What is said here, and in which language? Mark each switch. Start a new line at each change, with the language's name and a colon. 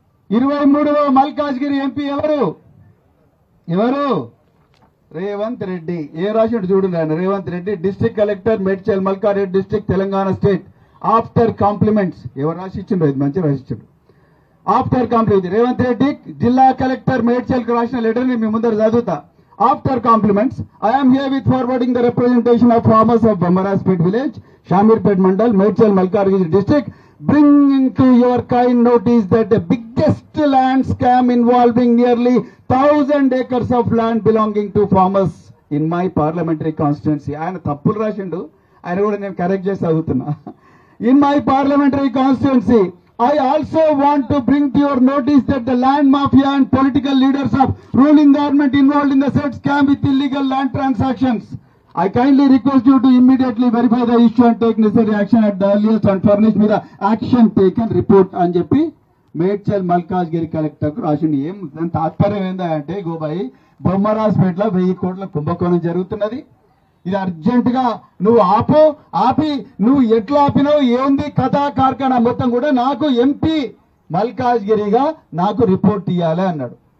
Telugu: 2023 Malkajgiri MP ఎవరు? రేవంత్ రెడ్డి. ఏ రాసినట్టు చూడండి ఆయన, Revanth Reddy district collector Medchal Malkareddy district Telangana state after compliments. ఎవరు రాసిచ్చిండ్రు? ఇది మంచి రాసిచ్చిండు. ఆఫ్టర్ కాంప్లిమెంట్స్ రేవంత్ రెడ్డి జిల్లా కలెక్టర్ మేడ్చల్ కు రాసిన లెటర్ ని మీ ముందర చదువుతా.
English: After compliments, I am here with forwarding the representation of farmers of Bamaraspet village, Shamirpet Mandal, Medchal, Malkargiri district, bringing to your kind notice that the biggest land scam involving nearly 1,000 acres of land belonging to farmers in my parliamentary constituency.
Telugu: ఆయన తప్పులు రాసిండు, ఆయన కూడా నేను correct చేసి చదువుతున్నా.
English: In my parliamentary constituency, I also want to bring to your notice that the land mafia and political leaders of ruling government involved in the said scam with illegal land transactions. I kindly request you to immediately verify the issue and take necessary action at the earliest and furnish me the action taken report
Telugu: అని చెప్పి Medchal Malkajgiri collector కు రాసింది. ఏం దాని తాత్పర్యం ఏంటంటే, గోబాయి బొమ్మరాజ్పేటలో 1000 కోట్ల కుంభకోణం జరుగుతున్నది. ఇది అర్జెంట్ గా నువ్వు ఆపి నువ్వు ఎట్లా ఆపినావు, ఏంది కథ కార్ఖానా మొత్తం కూడా నాకు ఎంపీ మల్కాజ్గిరిగా నాకు రిపోర్ట్ ఇవ్వాలి అన్నాడు.